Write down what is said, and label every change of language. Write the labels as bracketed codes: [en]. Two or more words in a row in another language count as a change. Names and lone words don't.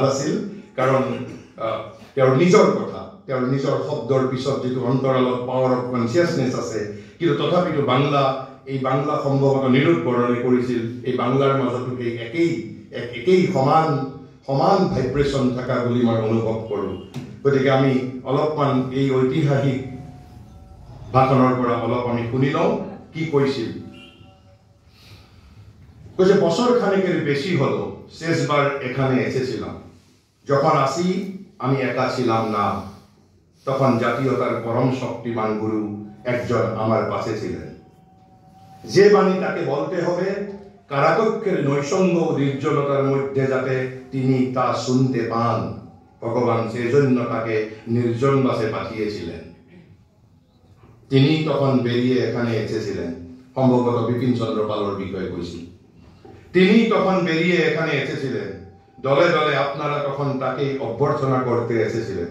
[as] আছিল কাৰণ তেওঁৰ নিজৰ কথা তেওঁৰ নিজৰ শব্দৰ পিছত যেটো অন্তৰালত [en] power of consciousness [as] আছে কিন্তু তথাপিতো এই বাংলা সম্ভৱত নিৰূপ বৰণে কৰিছিল এই বাংলাৰ মাজতো এই একেই সমান ভাইব্ৰেশন থকা বুলি মই অনুভৱ কৰোঁ গতিকে আমি অলপমান এই ঐতিহাসিক ভাষণৰ পৰা অলপ আমি শুনি লওঁ কি কৈছিল [bn] কৈছে বছর খানেকের বেশি হলো শেষবার এখানে এসেছিলাম যখন আসি আমি একা ছিলাম না তখন জাতীয়তার পরম শক্তিমান গুরু একজন আমার পাশে ছিলেন যে বাণী তাকে বলতে হবে কারাকক্ষের নৈসঙ্গ ও নির্জনতার মধ্যে যাতে তিনি তা শুনতে পান ভগবান সেজন্য তাকে নির্জন বাসে পাঠিয়েছিলেন তিনি তখন বেরিয়ে এখানে এসেছিলেন সম্ভবত বিপিন চন্দ্র পালের বিষয়ে কইছি তিনি তখন বেরিয়ে এখানে এসেছিলেন দলে দলে আপনারা তখন তাকে অভ্যর্থনা করতে এসেছিলেন।